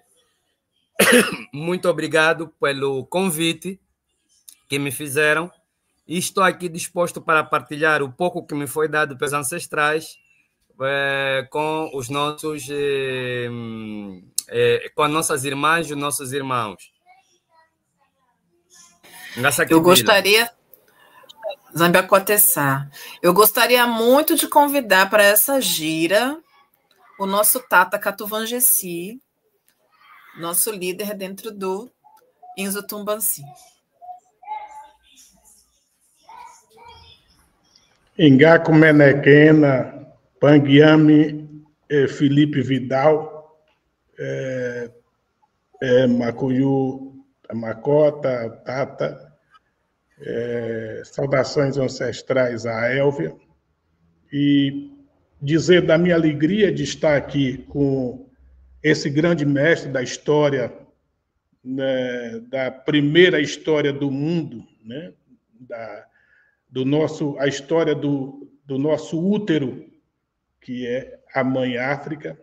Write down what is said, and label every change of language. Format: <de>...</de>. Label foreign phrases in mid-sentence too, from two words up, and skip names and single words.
<pt>Muito obrigado pelo convite que me fizeram e estou aqui disposto para partilhar o pouco que me foi dado pelos ancestrais com os nossos com as nossas irmãs e os nossos irmãos. Eu gostaria, Zambiacotessá, eu gostaria muito de convidar para essa gira o nosso Tata Katuvangesi, nosso líder dentro do Inzutumbansi. Engaco Menequena, Panguiame, Felipe Vidal, Macuyu, Macota, Tata, saudações ancestrais à Élvia, e dizer da minha alegria de estar aqui com esse grande mestre da história, né, da primeira história do mundo, né, a história do nosso útero, que é a Mãe África.</pt>